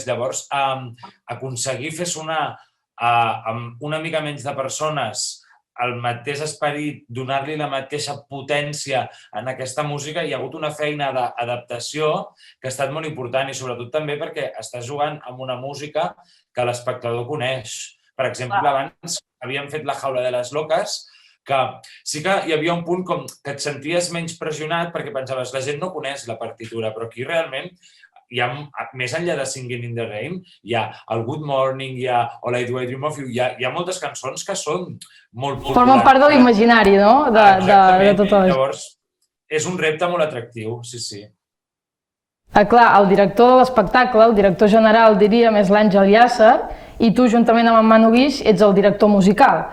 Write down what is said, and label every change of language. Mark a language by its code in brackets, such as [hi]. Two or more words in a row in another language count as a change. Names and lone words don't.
[ca] Llavors, aconseguir fer sonar amb una mica menys de persones el mateix esperit, donar-li la mateixa potència en aquesta música, hi ha hagut una feina d'adaptació que ha estat molt important i sobretot també perquè estàs jugant amb una música que l'espectador coneix. Per exemple, abans havíem fet La jaula de les loques, que sí que hi havia un punt com que et senties menys pressionat perquè pensaves la gent no coneix la partitura, però aquí realment hi ha, més enllà de Singing in the Rain, hi ha el Good Morning, hi ha All I Do I Dream of You, hi ha moltes cançons que són molt populars. Formen part de l'imaginari, no? De tota la... Llavors, és un repte molt atractiu, sí, sí. Clar, el director de l'espectacle, el director general, diríem, és l'Àngel Llàcer, i tu, juntament amb en Manu Guix, ets el director musical.